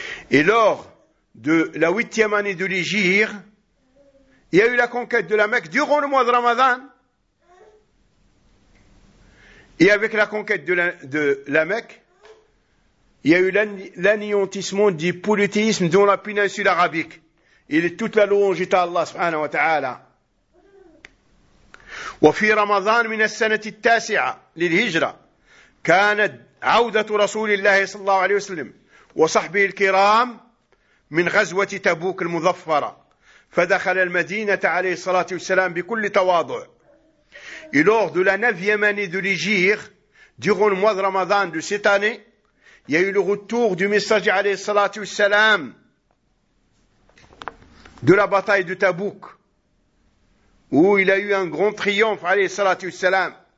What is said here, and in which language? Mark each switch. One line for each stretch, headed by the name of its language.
French: Et lors de la huitième année de l'Hégire, il y a eu la conquête de la Mecque durant le mois de Ramadan. Et avec la conquête de la Mecque, il y a eu l'anéantissement du polythéisme dans la péninsule arabique. Et toute la louange est à Allah
Arabic: subhanahu wa ta'ala. Wa fi Ramadan min as-sanah at-tasi'ah lil-hijra kanat عودة رسول الله صلى الله عليه وسلم وصحبه الكرام من غزوة تبوك المظفرة فدخل المدينة عليه الصلاة والسلام بكل تواضع.
French: Et lors de la 9e année de l'Hégire, durant le mois de Ramadan de cette année, il y a eu le retour du messager
Arabic: عليه الصلاة والسلام
French: de la bataille de Tabouk, où il a eu un grand triomphe عليه الصلاة والسلام.